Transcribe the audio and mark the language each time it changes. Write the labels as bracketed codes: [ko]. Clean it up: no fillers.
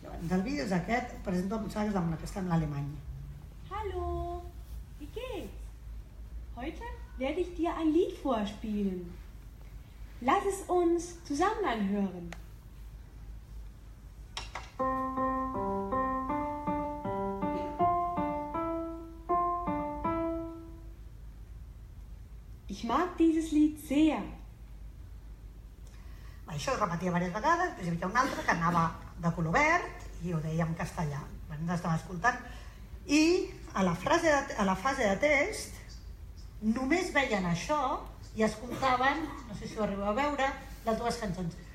[ca] El vídeo és aquest, presento un missatge amb la que està en l'alemany. [de] Hallo, wie geht's? Heute werde ich dir ein Lied vorspielen. Lass es uns zusammen anhören. Ich mag dieses Lied sehr. [ca] Això es repetia diverses vegades, després hi havia un altre que anava de color verd i ho deia en castellà. Ens estàvem escoltant i a la fase de test només veien això i escoltaven, no sé si ho arribeu a veure, les dues cançons.